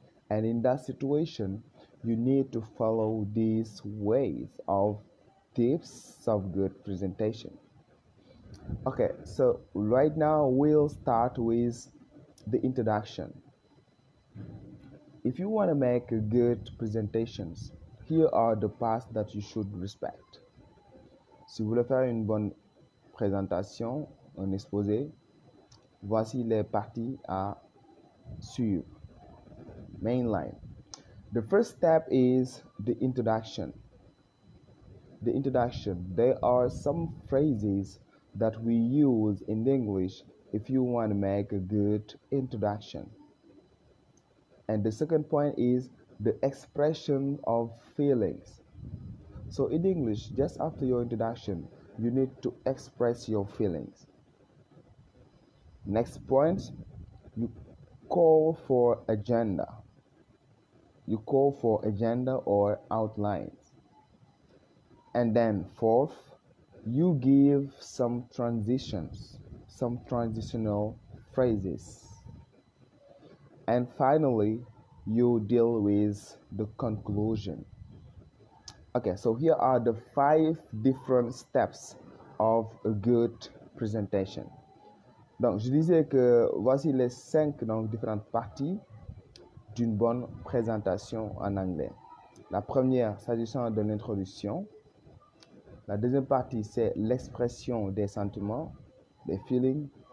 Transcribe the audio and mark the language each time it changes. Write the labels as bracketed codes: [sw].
[en] And in that situation, you need to follow these ways of tips of good presentation. Okay, so right now we'll start with the introduction. If you want to make good presentations, here are the parts that you should respect. [fr] Si vous voulez faire une bonne présentation, un exposé, voici les parties à suivre. [en] Main line. The first step is the introduction. The introduction. There are some phrases that we use in English if you want to make a good introduction. And the second point is the expression of feelings. So in English, just after your introduction, you need to express your feelings. Next point, you call for agenda. You call for agenda or outlines. And then fourth, you give some transitions, some transitional phrases. And finally, you deal with the conclusion. Okay, so here are the 5 different steps of a good presentation. [fr] Donc, je disais que voici les 5 différentes parties d'une bonne présentation en anglais. La première, s'agissant de l'introduction. La deuxième partie, c'est l'expression des sentiments, des feelings.